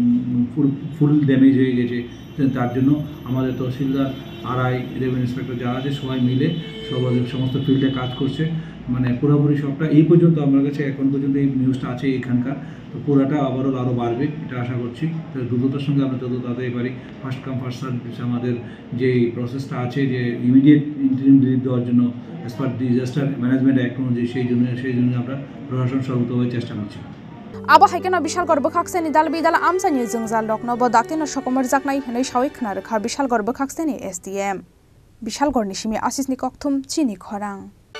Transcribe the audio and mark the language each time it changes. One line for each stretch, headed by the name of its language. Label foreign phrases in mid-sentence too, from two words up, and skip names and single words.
Bangla: ফুল ড্যামেজ হয়ে গেছে তার জন্য আমাদের তহসিলদার আরআই
English: revenue inspector
Bangla: যারা আছে সবাই মিলে সমস্ত ফিল্ডে কাজ করছে মানে পুরোপুরি সবটা এই পর্যন্ত আমার কাছে এখন পর্যন্ত এই নিউজটা আছে এখানকার তো পুরোটা আরও বাড়বে এটা আশা করছি তো দ্রুততার সঙ্গে আমরা যত তাড়াতাড়ি পারি
English: first come first service
Bangla: আমাদের যে প্রসেসটা আছে যে
English: immediate interim relief
Bangla: দেওয়ার জন্য
English: as per disaster management act
Bangla: অনুযায়ী সেই জন্য আমরা প্রশাসন সর্বতভাবে চেষ্টা করছি
Kok Borok: Abo haikena bishal gor bokhakseni dalbedal amsani jungzal lokno bo daktino shokomar jaknai hne shawi khana rekha bishal gor bokhakseni SDM Bishal gor nishimi asisni kokthum chini khorang